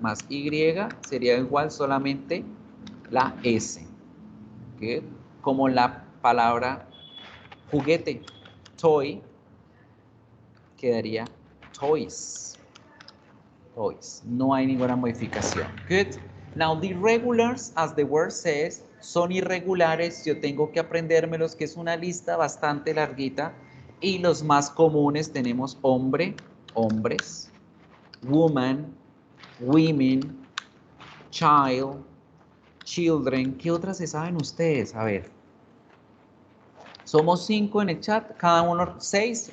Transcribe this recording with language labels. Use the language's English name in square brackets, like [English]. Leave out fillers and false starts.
[Spanish] Más Y sería igual solamente la S. ¿Okay? Como la palabra juguete, toy, quedaría toys. Toys. No hay ninguna modificación. [English] Good. Now, the irregulars, as the word says, [Spanish] son irregulares. Yo tengo que aprendérmelos, que es una lista bastante larguita. Y los más comunes tenemos hombre, hombres, [English] woman, women, child, children. [Spanish] ¿Qué otras se saben ustedes? A ver. Somos 5 en el chat, cada uno 6.